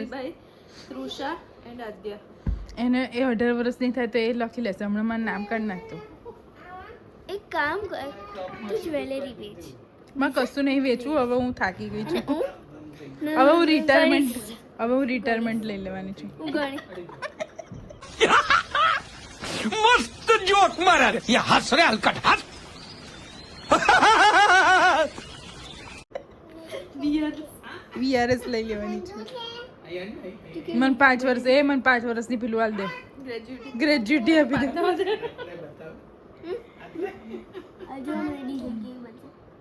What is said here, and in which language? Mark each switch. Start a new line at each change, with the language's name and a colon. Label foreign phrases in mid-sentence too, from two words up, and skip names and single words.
Gujarati: શ્રીબાઈ, તૃષા એન્ડ આદ્યા. એને એ 18 વર્ષની થાય તો એ લખી લેશે હમણાં મારું નામ કાઢ નાખતું એક કામ કર, તું જ્વેલરી વેચ. માં કશું નહીં વેચવું હવે હું થાકી ગઈ છું હું હવે હું રિટાયરમેન્ટ લઈ લેવાની છું હું ગણી
Hindi: मस्त जोक मारा रे ये हंस रहे हलकट हंस
Gujarati: વીઆરએસ લઈ લેવાની છું મને 5 વર્ષ મને 5 વર્ષની પેલું હાલ દે ગ્રેજ્યુટી આપી દે હજુ અમે રેડી થઈ ગઈ બધું.